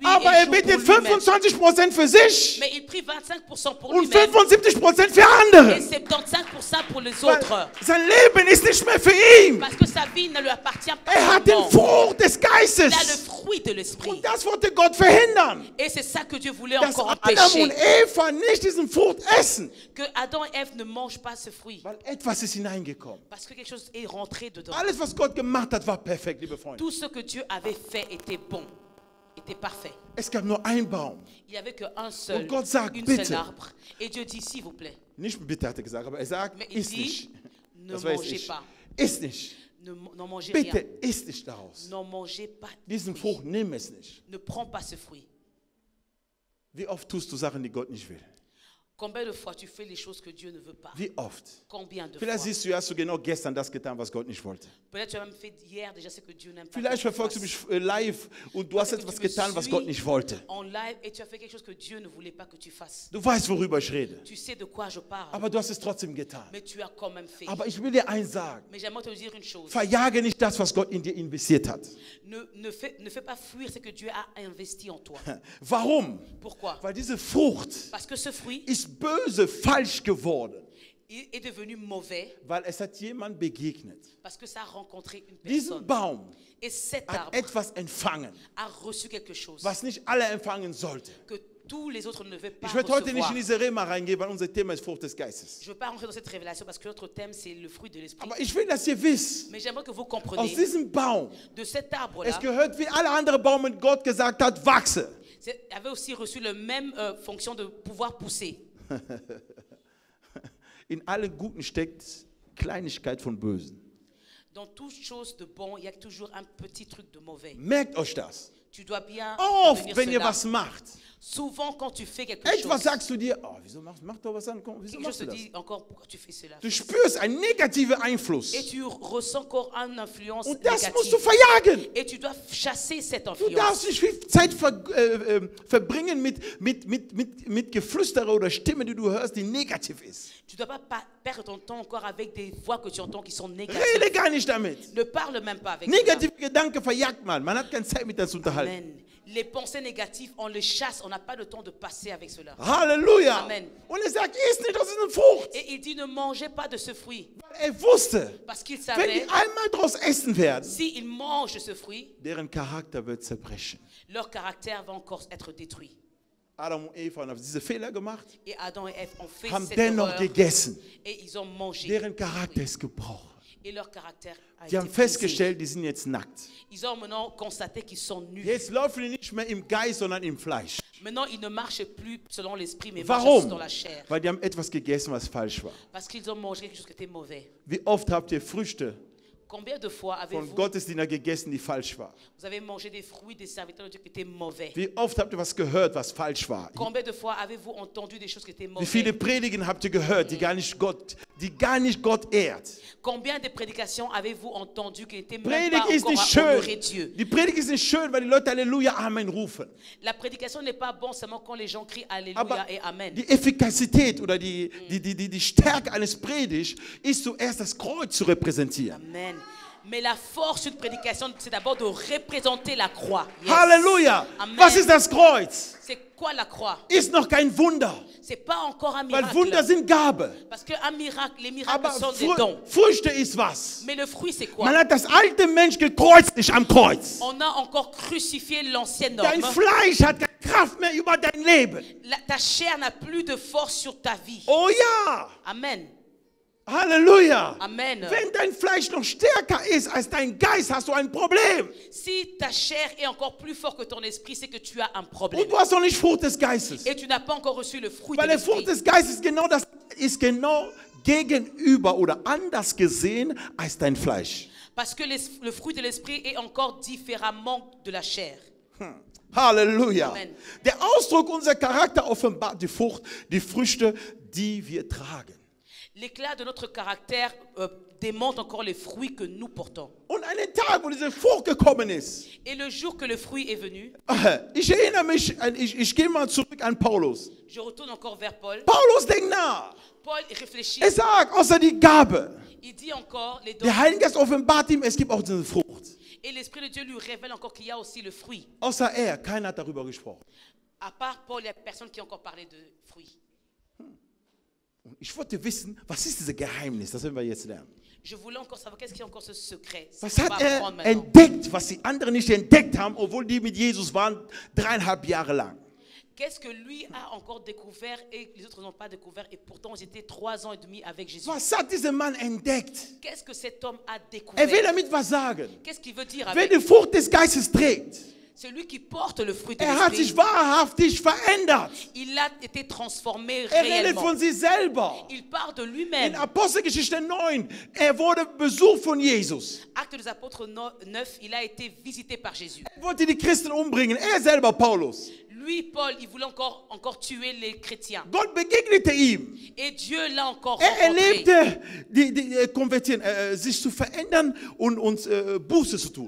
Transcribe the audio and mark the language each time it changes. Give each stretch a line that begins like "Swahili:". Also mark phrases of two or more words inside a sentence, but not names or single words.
German: Aber
French: et jour
German: betet
French: pour lui-même,
German: 25% für sich
French: mais il prie 25% pour
German: und
French: lui-même
German: 75% für
French: et
German: andere.
French: 75% pour les
German: Weil
French: autres.
German: sein Leben ist nicht mehr für ihn.
French: Parce que sa vie ne lui appartient pas
German: Hat den
French: seulement.
German: Frucht des
French: Il a le
German: Geistes.
French: fruit de l'esprit.
German: Und das wollte Gott verhindern.
French: Et c'est ça que Dieu voulait
German: Dass
French: encore
German: Adam und
French: empêcher.
German: Eva nicht diesen Frucht essen.
French: Que Adam et Ève ne mangent pas ce fruit.
German: Weil etwas ist hineingekommen.
French: Parce que quelque chose est rentré dedans.
German: Alles, was Gott gemacht hat, war perfekt, liebe Freunde.
French: Tout ce que Dieu avait fait était bon, était parfait.
German: Es gab nur einen Baum.
French: Il n'y avait qu'un seul,
German: Und Gott sagt,
French: une
German: bitte.
French: seule arbre. Et Dieu dit, s'il vous plaît,
German: Nicht bitte, hat er gesagt, aber er sagt,
French: mais il
German: iss
French: dit,
German: nicht.
French: ne
German: Das weiß
French: mangez
German: ich.
French: pas.
German: Iss nicht.
French: N'en mangez
German: Bitte,
French: rien.
German: iss nicht daraus.
French: N'en mangez pas.
German: Diesen Frucht nimm es nicht.
French: Ne prends pas ce fruit.
German: Wie oft tust du Sachen, die Gott nicht will?
French: Combien de fois tu fais les choses que Dieu ne veut pas?
German: Wie oft?
French: Combien de
German: Vielleicht
French: fois?
German: siehst du, hast du genau gestern das getan, was Gott nicht wollte.
French: Peut-être tu as même fait hier déjà ce que Dieu n'aime pas.
German: Vielleicht
French: que tu
German: verfolgst du
French: fasses.
German: mich live und du hast
French: Peut-être que
German: etwas
French: tu me
German: getan, was
French: suis
German: Gott nicht wollte.
French: En live et tu as fait quelque chose que Dieu ne voulait pas que tu fasses.
German: Du weißt, worüber ich rede.
French: Tu sais de quoi je parle,
German: Aber du hast es trotzdem getan.
French: mais tu as quand même fait.
German: Aber ich will dir eins sagen.
French: Mais j'aimerais te dire une chose.
German: Verjage nicht das, was Gott in dir investiert hat.
French: Ne fais pas fuir ce que Dieu a investi en toi.
German: Warum?
French: Pourquoi?
German: Weil diese Frucht
French: Parce que ce fruit
German: ist böse, falsch geworden.
French: il est devenu mauvais
German: Weil es hat jemand begegnet.
French: parce que ça a rencontré une
German: Diesen
French: personne.
German: Baum
French: Et cet
German: hat
French: arbre
German: etwas empfangen,
French: a reçu quelque chose
German: was nicht alle empfangen sollten.
French: que tous les autres ne devaient pas
German: Ich werde heute nicht
French: recevoir.
German: in diese Rema reingehen, weil unser Thema ist Frucht des Geistes.
French: Je ne veux pas rentrer dans cette révélation parce que notre thème c'est le fruit de l'esprit.
German: Aber ich will, dass ihr wisst,
French: Mais j'aimerais que vous
German: aus
French: compreniez
German: diesem Baum,
French: de cet arbre-là,
German: es gehört wie alle anderen Bäume, Gott gesagt hat, wachse.
French: avait aussi reçu la même fonction de pouvoir pousser.
German: In allen Guten steckt Kleinigkeit von Bösen.
French: Dans toute chose de bon, il y a toujours un petit truc de mauvais.
German: Merkt euch das.
French: Tu dois bien
German: Oft,
French: retenir
German: wenn ihr
French: cela.
German: was macht,
French: Souvent quand tu fais quelque
German: etwas
French: chose,
German: sagst du dir, oh, wieso mach doch was an, komm, wieso
French: quelque
German: machst
French: chose te
German: du das?
French: dit encore pourquoi tu fais cela.
German: Du spürst einen negativen Einfluss.
French: Et tu ressens encore une influence
German: Und das musst
French: négative.
German: du verjagen.
French: Et tu dois chasser cette
German: Du
French: influence.
German: darfst nicht viel Zeit verbringen mit Geflüster oder Stimmen, die du hörst, die negativ ist.
French: Tu ne dois pas perdre ton temps encore avec des voix que tu entends qui sont négatives.
German: Rede gar nicht damit.
French: Ne parle même pas avec
German: Negative Gedanken verjagt man. Man hat keine Zeit, mit das zu
French: cela.
German: unterhalten. Amen.
French: Les pensées négatives, on les chasse, on n'a pas le temps de passer avec cela. Halleluja. Amen.
German: Und er sagt, iss nicht aus dieser Frucht.
French: Et il dit ne mangez pas de ce fruit.
German: Er wusste,
French: Parce qu'il
German: wenn
French: savait,
German: die einmal daraus essen werden,
French: s'ils mangent de ce fruit,
German: deren Charakter wird zerbrechen.
French: leur caractère va encore être détruit.
German: Adam und Eva haben diese Fehler gemacht,
French: Et Adam et Ève ont fait
German: haben
French: cette
German: dennoch
French: erreur
German: gegessen.
French: et ils ont mangé.
German: Deren Charakter ist gebrochen.
French: Et leur caractère a
German: Die
French: été
German: haben
French: brisé.
German: festgestellt, die sind jetzt nackt.
French: Ils ont maintenant constaté qu'ils sont nus.
German: Jetzt laufen die nicht mehr im Geist, sondern im Fleisch.
French: Maintenant, ils ne marchent plus selon l'esprit, mais marchent dans
German: Warum?
French: la chair.
German: Weil die haben etwas gegessen, was falsch war.
French: Parce qu'ils ont mangé quelque chose qui était mauvais.
German: Wie oft habt ihr Früchte
French: Combien de fois
German: von
French: avez-vous
German: Gottesdienern gegessen, die falsch waren?
French: vous avez mangé des fruits des serviteurs de Dieu qui étaient mauvais?
German: Wie oft habt ihr was gehört, was falsch war?
French: Combien de fois avez-vous entendu des choses qui étaient
German: Wie
French: mauvaises?
German: viele Predigen habt ihr gehört, die gar nicht Gott ehrt?
French: Combien de prédications avez-vous entendu qui n'étaient même
German: Predigt
French: pas
German: ist
French: encore
German: nicht
French: à honorer
German: schön.
French: Dieu?
German: Die Predigt ist nicht schön, weil die Leute Halleluja, Amen rufen.
French: La prédication n'est pas bon seulement quand les gens crient Alléluia
German: Aber
French: et Amen.
German: die Effektivität oder die Stärke eines Predigt ist zuerst das Kreuz zu repräsentieren. Amen.
French: Mais la force d'une prédication, c'est d'abord de représenter la croix. Yes. Halleluja. Amen.
German: Was ist das Kreuz?
French: C'est quoi la croix?
German: Ist noch kein Wunder.
French: C'est pas encore un
German: Weil
French: miracle.
German: Wunder sind Gabe.
French: Parce que un miracle, les miracles
German: Aber
French: sont des dons.
German: Früchte ist was.
French: Mais le fruit, c'est quoi?
German: Man hat das alte Mensch gekreuzt, nicht am Kreuz.
French: On a encore crucifié l'ancien
German: Dein
French: homme.
German: Fleisch hat keine Kraft mehr über dein Leben.
French: Ta chair n'a plus de force sur ta vie.
German: Oh ja. Amen. Halleluja. Amen. Wenn dein Fleisch noch stärker ist als dein Geist, hast du ein Problem.
French: Si ta chair est encore plus fort que ton esprit, c'est que tu as un
German: Und
French: problème.
German: du hast noch nicht Frucht des Geistes.
French: Et tu n'as pas encore reçu le fruit de
German: Weil der Frucht
French: l'esprit.
German: des Geistes ist genau gegenüber oder anders gesehen als dein Fleisch.
French: Parce que le fruit de l'esprit est encore différemment de la chair. Halleluja. Amen.
German: Der Ausdruck unserer Charakter offenbart die Frucht, die Früchte, die wir tragen.
French: L'éclat de notre caractère démontre encore les fruits que nous portons.
German: Und einen Tag, wo diese Frucht gekommen ist,
French: Et le jour que le fruit est venu,
German: ich erinnere mich, ich gehe mal zurück an Paulus.
French: je retourne encore vers Paul.
German: Paulus denkt nach.
French: Paul réfléchit.
German: Er sagt, außer die Gabe,
French: Il dit encore les dons.
German: der Heilige Geist offenbart ihm, es gibt auch diese Frucht.
French: Et l'Esprit de Dieu lui révèle encore qu'il y a aussi le fruit.
German: Außer er, keiner hat darüber gesprochen.
French: À part Paul, il n'y a personne qui a encore parlé de fruits.
German: Und ich wollte wissen, was ist dieses Geheimnis? Das werden wir jetzt lernen.
French: Je voulais encore savoir qu'est-ce qu'il y a encore ce secret.
German: Was
French: qu'on va
German: hat er
French: apprendre maintenant.
German: entdeckt, was die anderen nicht entdeckt haben, obwohl die mit Jesus waren 3,5 Jahre lang?
French: Qu'est-ce que lui a encore découvert et les autres n'ont pas découvert et pourtant ils étaient 3 ans et demi avec Jésus.
German: Was hat dieser Mann entdeckt?
French: Qu'est-ce que cet homme a
German: Er will
French: découvert?
German: damit was sagen.
French: Qu'est-ce qu'il veut dire
German: Wer
French: avec
German: die Frucht des Geistes trägt,
French: celui qui porte le fruit de
German: hat sich
French: l'esprit?
German: wahrhaftig verändert.
French: Il a été transformé
German: Er redet
French: réellement.
German: von sich selber.
French: Il parle de
German: In
French: lui-même.
German: Apostelgeschichte 9, er wurde besucht von Jesus.
French: Acte des apôtres 9, il a été visité par Jésus.
German: Er wollte die Christen umbringen. Er selber, Paulus.
French: Lui, Paul, il voulait encore tuer les chrétiens.
German: Gott begegnete ihm.
French: Et Dieu l'a encore
German: Er
French: rencontré.
German: erlebte die Konvertieren, sich zu verändern und Buße zu tun.